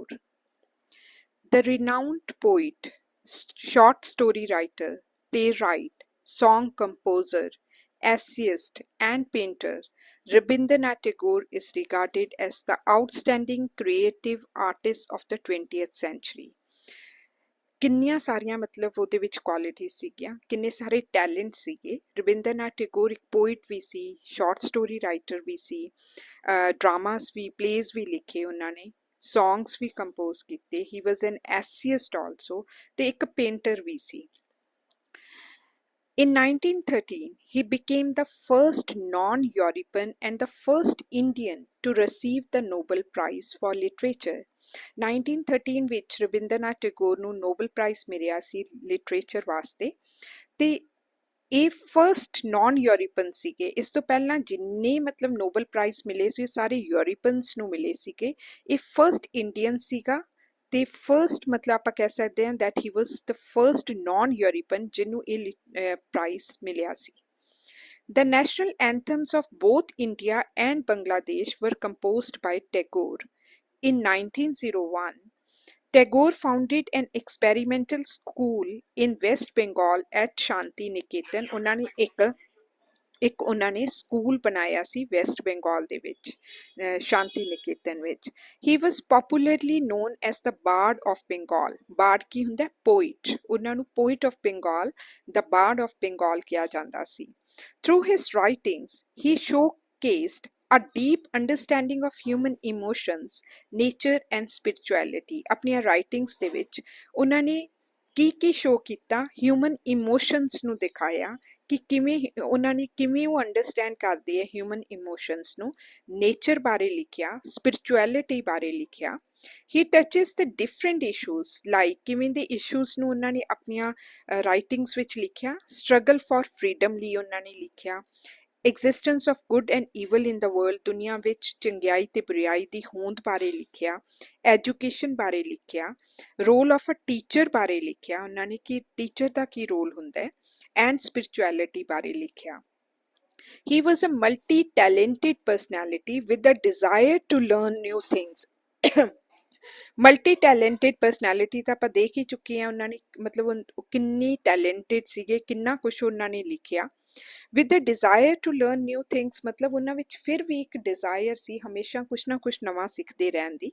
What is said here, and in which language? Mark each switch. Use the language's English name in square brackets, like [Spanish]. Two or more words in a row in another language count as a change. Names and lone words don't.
[English] The renowned poet, short story writer, playwright, song composer, essayist and painter, Rabindranath Tagore is regarded as the outstanding creative artist of the 20th century. [Punjabi] ਕਿੰਨੀਆਂ ਸਾਰੀਆਂ ਮਤਲਬ ਉਹਦੇ ਵਿੱਚ ਕੁਆਲਿਟੀਜ਼ ਸੀਗੀਆਂ, ਕਿੰਨੇ ਸਾਰੇ ਟੈਲੈਂਟ ਸੀਗੇ। ਰਵਿੰਦਰਨਾਥ ਟੈਗੋਰ ਇੱਕ ਪੋਇਟ ਵੀ ਸੀ, [English] short story writer [Punjabi] ਵੀ ਸੀ, ਡਰਾਮਾਸ ਵੀ, ਪਲੇਜ਼ ਵੀ ਲਿਖੇ ਉਹਨਾਂ ਨੇ, ਸੌਂਗਸ ਵੀ ਕੰਪੋਜ਼ ਕੀਤੇ। [English] he was an essayist also, [Punjabi] ਤੇ ਇੱਕ ਪੇਂਟਰ ਵੀ ਸੀ। [English] In 1913, he became the first non-European and the first Indian to receive the Nobel Prize for Literature. [Punjabi] 1913 ਵਿੱਚ ਰਵਿੰਦਰਨਾਥ ਟੈਗੋਰ ਨੂੰ ਨੋਬਲ ਪ੍ਰਾਈਜ਼ ਮਿਲਿਆ ਸੀ ਲਿਟਰੇਚਰ ਵਾਸਤੇ, ਤੇ ਇਹ [English] first non European [Punjabi] ਸੀਗੇ। ਇਸ ਤੋਂ ਪਹਿਲਾਂ ਜਿੰਨੇ ਮਤਲਬ ਨੋਬਲ ਪ੍ਰਾਈਜ਼ ਮਿਲੇ ਸੀ ਉਹ ਸਾਰੇ ਯੂਰਪੀਅਨਸ ਨੂੰ ਮਿਲੇ ਸੀਗੇ। ਇਹ [English] first Indian [Punjabi] ਸੀਗਾ, ਤੇ ਫਰਸਟ ਮਤਲਬ ਆਪਾਂ ਕਹਿ ਸਕਦੇ ਹਾਂ [English] that he was the first non European [Punjabi] ਜਿਹਨੂੰ ਇਹ ਪ੍ਰਾਈਜ਼ ਮਿਲਿਆ ਸੀ। [English] The national anthems of both India and Bangladesh were composed by Tagore. In 1901, Tagore founded an experimental school in West Bengal at Shanti Niketan. [Punjabi] ਉਹਨਾਂ ਨੇ ਸਕੂਲ ਬਣਾਇਆ ਸੀ ਵੈਸਟ ਬੰਗਾਲ ਦੇ ਵਿੱਚ, ਸ਼ਾਂਤੀ ਨਿਕੇਤਨ ਵਿੱਚ। [English] he was popularly known as the bard of Bengal. [Punjabi] ਬਾਰਡ ਕੀ ਹੁੰਦਾ? ਪੋਇਟ। ਉਹਨਾਂ ਨੂੰ [English] poet of Bengal, the bard of Bengal [Punjabi] ਕਿਹਾ ਜਾਂਦਾ ਸੀ। [English] through his writings he showcased a deep understanding of human emotions, nature and spirituality. [Punjabi] ਆਪਣੀਆਂ ਰਾਈਟਿੰਗਸ ਦੇ ਵਿੱਚ ਉਹਨਾਂ ਨੇ ਕੀ ਸ਼ੋਅ ਕੀਤਾ? [English] human emotions [Punjabi] ਨੂੰ ਦਿਖਾਇਆ ਕਿ ਕਿਵੇਂ ਉਹਨਾਂ ਨੇ ਕਿਵੇਂ ਉਹ ਅੰਡਰਸਟੈਂਡ ਕਰਦੇ ਹੈ [English] human emotions [Punjabi] ਨੂੰ। ਨੇਚਰ ਬਾਰੇ ਲਿਖਿਆ, ਸਪਿਰਿਚੁਅਲਿਟੀ ਬਾਰੇ ਲਿਖਿਆ। [English] he touches the different issues, [Punjabi] ਲਾਈਕ ਕਿਵੇਂ ਦੇ ਇਸ਼ੂਜ਼ ਨੂੰ ਉਹਨਾਂ ਨੇ ਆਪਣੀਆਂ ਰਾਈਟਿੰਗਸ ਵਿੱਚ ਲਿਖਿਆ। [English] struggle for freedom [Punjabi] ਲਈ ਉਹਨਾਂ ਨੇ ਲਿਖਿਆ। [English] existence of good and evil in the world, [Punjabi] ਦੁਨੀਆ ਵਿੱਚ ਚੰਗਿਆਈ ਤੇ ਬੁਰਾਈ ਦੀ ਹੋਂਦ ਬਾਰੇ ਲਿਖਿਆ। ਐਜੂਕੇਸ਼ਨ ਬਾਰੇ ਲਿਖਿਆ। [English] role of a teacher [Punjabi] ਬਾਰੇ ਲਿਖਿਆ ਉਹਨਾਂ ਨੇ ਕਿ ਟੀਚਰ ਦਾ ਕੀ ਰੋਲ ਹੁੰਦਾ ਹੈ। ਐਂਡ ਸਪਿਰਿਚੁਅਲਿਟੀ ਬਾਰੇ ਲਿਖਿਆ। [English] He was a multi-talented personality with a desire to learn new things. multi talented personality [Punjabi] ਤਾਂ ਆਪਾਂ ਦੇਖ ਹੀ ਚੁੱਕੇ ਹਾਂ। ਉਹਨਾਂ ਨੇ ਮਤਲਬ ਉਹ ਕਿੰਨੀ ਟੈਲੈਂਟਡ ਸੀਗੇ, ਕਿੰਨਾ ਕੁਛ ਉਹਨਾਂ ਨੇ ਲਿਖਿਆ। [English] with the desire to learn new things, [Punjabi] ਮਤਲਬ ਉਹਨਾਂ ਵਿੱਚ ਫਿਰ ਵੀ ਇੱਕ ਡਿਜ਼ਾਇਰ ਸੀ ਹਮੇਸ਼ਾ ਕੁਛ ਨਾ ਕੁਛ ਨਵਾਂ ਸਿੱਖਦੇ ਰਹਿਣ ਦੀ।